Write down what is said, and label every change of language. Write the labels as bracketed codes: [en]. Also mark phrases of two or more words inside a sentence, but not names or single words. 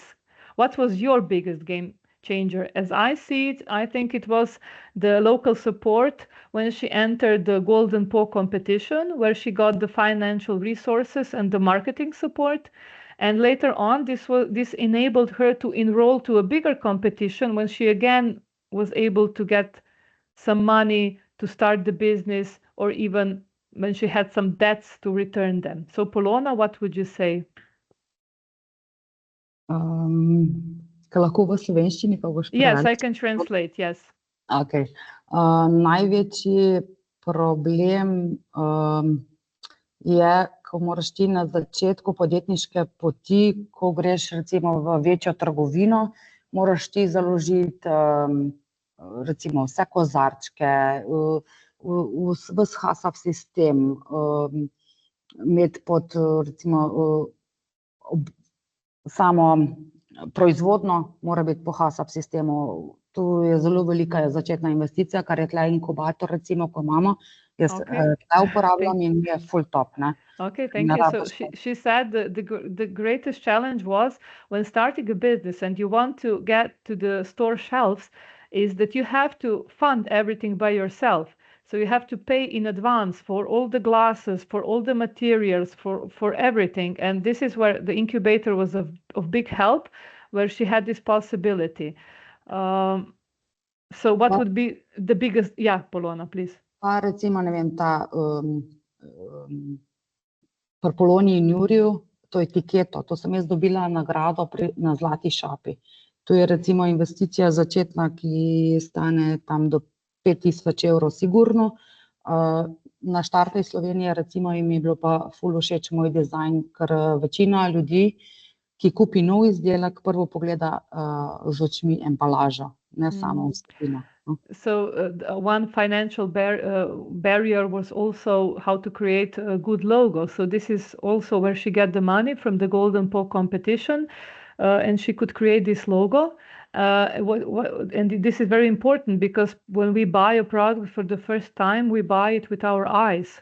[en] What was your biggest game changer? As I see it, I think it was the local support when she entered the Golden Paw competition, where she got the financial resources and the marketing support. And later on, this enabled her to enroll to a bigger competition when she again was able to get some money to start the business, or even when she had some debts to return them. So Polona, what would you say? [sl] Lahko v slovenščini pa boš [en] Yes, I can translate, yes. Okay. [sl] Največji problem je, ko moraš ti na začetku podjetniške poti, ko greš recimo v večjo trgovino, moraš ti založiti recimo vse kozarčke, ves HACCP sistem, imeti pod recimo samo proizvodno mora biti po HACCP sistemu. Tu je zelo velika začetna investicija, kar je tle inkubator recimo, ko imamo. Jaz tle uporabljam in je full top, ne. [en] Okay, thank you. So she said the greatest challenge was when starting a business and you want to get to the store shelves is that you have to fund everything by yourself. So you have to pay in advance for all the glasses, for all the materials, for everything. And this is where the incubator was of big help, where she had this possibility. So what would be the biggest... Yeah, Polona, please. [sl] Pa recimo, ne vem, ta pri Poloni in Juriju, to etiketo, to sem jaz dobila nagrado na Zlati šapi. To je recimo investicija začetna, ki stane tam do 5000 evrov sigurno. Na Štartu iz Slovenije recimo jim je bilo pa ful všeč moj dizajn, ker večina ljudi, ki kupi nov izdelek, prvo pogleda z očmi embalažo, ne samo vsebino. [en] So one financial barrier was also how to create a good logo. So this is also where she got the money from the Golden Paw competition, and she could create this logo. And this is very important because when we buy a product for the first time, we buy it with our eyes.